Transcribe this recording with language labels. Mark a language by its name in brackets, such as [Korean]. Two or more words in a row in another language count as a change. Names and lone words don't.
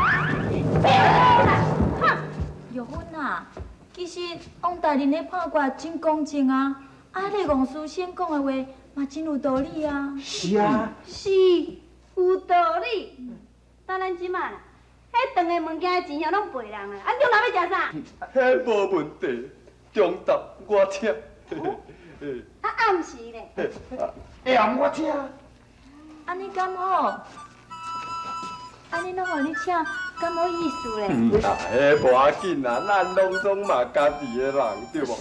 [Min Nan Chinese] 玉芬啊，其实王大人咧拍卦真公正啊，啊，你王师先讲的话嘛真有道理啊。是啊。是，有道理。但咱即马啦，迄顿的物件的钱也拢赔人啊，啊，中昼要食啥？迄无问题，中昼我请。啊，暗时咧。下我请。安尼敢好？安尼拢互你请，敢好意思咧？迄无要紧啦，咱拢总嘛家己的人，对无？